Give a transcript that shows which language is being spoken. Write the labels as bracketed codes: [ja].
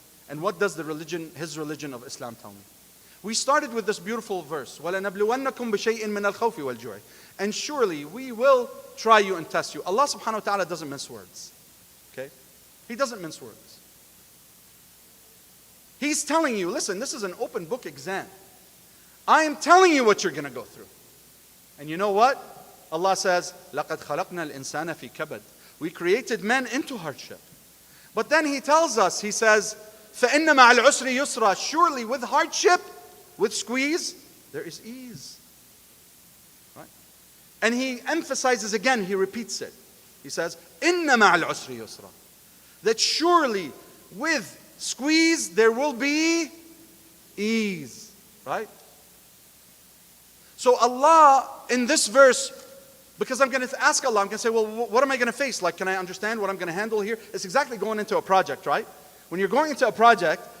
[en] And what does His religion of Islam tell me? We started with this beautiful verse, [ar] وَلَنَبْلُوَنَّكُمْ بِشَيْءٍ مِّنَ الْخَوْفِ وَالْجُوعِ. [en] And surely we will try you and test you. Allah subhanahu wa ta'ala doesn't mince words. Okay? He doesn't mince words. He's telling you, listen, this is an open book exam. I am telling you what you're going to go through. And you know what? Allah says, [ar] لَقَدْ خَلَقْنَا الْإِنسَانَ فِي كَبَدٍ. [en] We created men into hardship. But then He tells us, He says, [ar] فَإِنَّ مَعَ الْعُسْرِ يُسْرًا. [en] Surely with hardship, with squeeze, there is ease. Right? And He emphasizes again, He repeats it. He says, [ar] إِنَّ مَعَ الْعُسْرِ يُسْرًا. [en] That surely with squeeze, there will be ease. Right? So Allah, in this verse, because I'm going to ask Allah, I'm going to say, well, what am I going to face? Like, can I understand what I'm going to handle here? It's exactly going into a project, right? When you're going into a project,